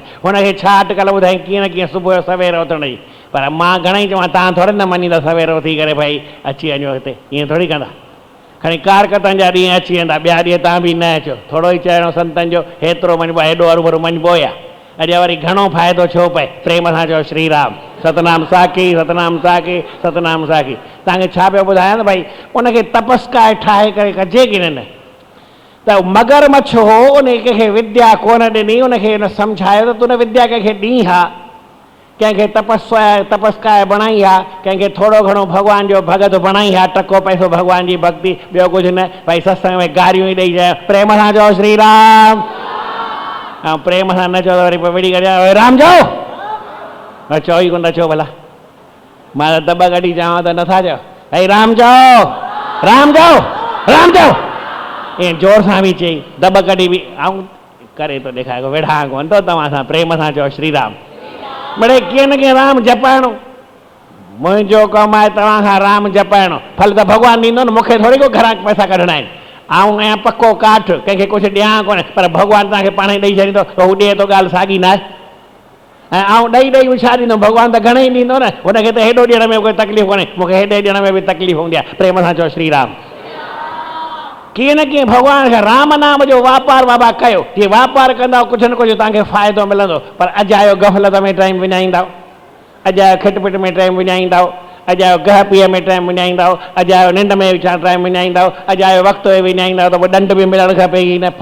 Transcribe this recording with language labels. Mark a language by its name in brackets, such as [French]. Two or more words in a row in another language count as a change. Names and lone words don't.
[Sindhi] हुनखे छा अटकल ॿुधाई कीअं न कीअं सुबुह जो सवेर उथण जी, पर मां घणेई चवां तव्हां थोरी न मञींदा सवेर उथी करे भई अची वञो हिते, ईअं थोरी कंदा। खणी कारकतनि जा ॾींहं अची वेंदा, ॿिया ॾींहं तव्हां बि न अचो, थोरो ई चइणो संतनि जो, हेतिरो मञिबो आहे, हेॾो अरूभरू मञिबो या? अॼु वरी घणो फ़ाइदो छो पए, प्रेम सां चओ श्री राम, सतनाम साखी, सतनाम साखी, सतनाम साखी। तव्हांखे छा पियो ॿुधायां न भई उनखे तपस्काए ठाहे करे कजे की न? त मगरमच्छ हो, उन कंहिंखे विद्या कोन ॾिनी, उनखे उन सम्झायो त तूं न विद्या कंहिंखे ॾीं हा, कंहिंखे तपस्काए बणाई आहे, कंहिंखे थोरो घणो भॻवान जो भगत बणाई आहे, टको पैसो भॻवान जी भक्ति, ॿियो कुझु न, भई सत्संग में गारियूं ई ॾेई जाए, प्रेम सां चओ श्री राम। ऐं प्रेम सां न चओ त वरी पोइ विड़ी करे राम चओ, चओ ई कोन था चओ भला, मां त दॿ कढी चवां त नथा चओ, भई राम चओ, राम चओ, राम चओ, ईअं जोर सां बि चई, दॿ कढी बि ऐं करे थो ॾेखारे, वेठा कोन थो तव्हां सां, प्रेम सां चओ श्री राम। मिड़े कीअं न कीअं राम जपाइणो, मुंहिंजो कमु आहे तव्हां खां राम जपाइणो, फल त भॻवानु ॾींदो न, मूंखे थोरी को घरां पैसा कढणा आहिनि। आऊं आहियां पको काठ, कंहिंखे कुझु ॾियां कोन्हे, पर भॻवानु तव्हांखे पाण ई ॾेई छॾींदो, त हू ॾिए थो, ॻाल्हि साॻी न आहे। ऐं आऊं ॾेई छा ॾींदो, भॻवानु त घणेई ॾींदो न, हुनखे त हेॾो ॾियण में कोई तकलीफ़ कोन्हे, मूंखे हेॾे ॾियण में बि तकलीफ़ हूंदी आहे। प्रेम सां चओ श्री राम। कीअं न कीअं भॻवान खे राम नाम जो वापारु बाबा कयो, जीअं वापारु कंदव कुझु न कुझु तव्हांखे फ़ाइदो मिलंदो। पर अॼु आयो गफ़लत में टाइम विञाईंदव, अॼु आयो खिटपिट में टाइम विञाईंदव, अॼु आयो गह पीअ में टाइम विञाईंदव, अॼु आयो निंड में टाइम विञाईंदव, अॼु आयो वक़्तु विञाईंदव, त पोइ ॾंड बि मिलणु खपे ई न।